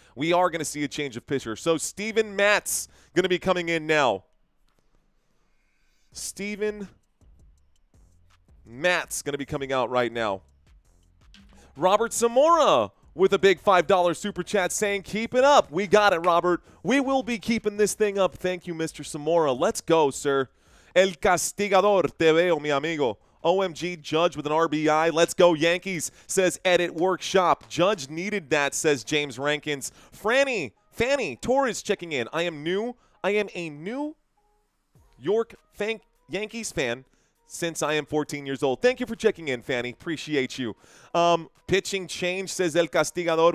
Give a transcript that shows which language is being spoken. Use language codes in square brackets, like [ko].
[en] We are going to see a change of pitcher. So Steven Matz going to be coming in now. Steven Matz going to be coming out right now. Robert Zamora with a big $5 super chat saying, keep it up. We got it, Robert. We will be keeping this thing up. Thank you, Mr. Zamora. Let's go, sir. [es] El Castigador, te veo, mi amigo. [en] OMG, Judge with an RBI. Let's go, Yankees, says Edit Workshop. Judge needed that, says James Rankins. Fanny Torres checking in. I am a New York Yankees fan since I am 14 years old. Thank you for checking in, Fanny. Appreciate you. Pitching change, says El Castigador.